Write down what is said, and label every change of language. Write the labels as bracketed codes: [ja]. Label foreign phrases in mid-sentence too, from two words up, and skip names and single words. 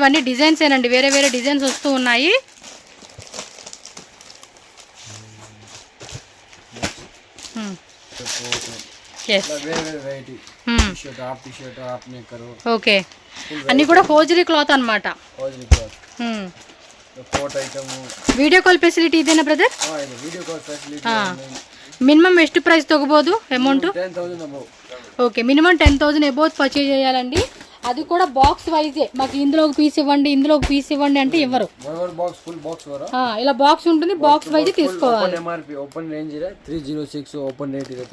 [te] ఇవన్నీ డిజైన్స్ ఏనండి, వేరే వేరే డిజైన్స్ వస్తూ ఉన్నాయి. ఓకే, అన్ని కూడా [en] hosiery cloth [te] అనమాట. [en] video call facility [kn] ಇದೆನಾ ಬ್ರದರ್? [en] video call facility. [te] మినిమం ಎಷ್ಟು ప్రైస్ తగ్గబోదు అమౌంట్? 10,000 అబౌవ్. ఓకే, మినిమం 10,000 [en] above purchase [te] చేయాలండి. అది కూడా [en] box wise. [te] మాకు ఇందులో ఒక పీస్ ఇవ్వండి, ఇందులో ఒక పీస్ ఇవ్వండి అంటే ఇవ్వరు. ఇలా బాక్స్ ఉంటుంది, బాక్స్ వైజ్ తీసుకోవాలి. [en] open range 306 open rate [te] ఇರುತ್ತೆ.